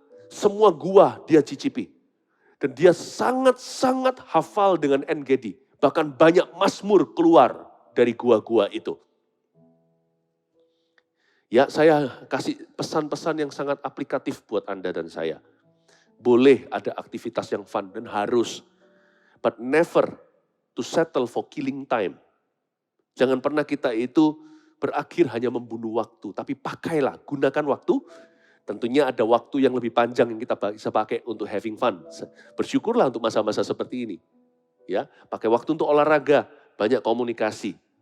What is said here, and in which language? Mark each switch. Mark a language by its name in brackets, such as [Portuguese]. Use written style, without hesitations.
[Indonesian] Semua gua dia cicipi. Dan dia sangat-sangat hafal dengan En-Gedi. Bahkan banyak mazmur keluar dari gua-gua itu. Ya, saya kasih pesan-pesan yang sangat aplikatif buat Anda dan saya. Boleh ada aktivitas yang fun dan harus. [English] But never to settle for killing time. [Indonesian] Jangan pernah kita itu berakhir hanya membunuh waktu. Tapi pakailah, gunakan waktu. Tentunya ada waktu yang lebih panjang yang kita bisa pakai untuk having fun. Bersyukurlah untuk masa-masa seperti ini. Ya, pakai waktu untuk olahraga, banyak komunikasi.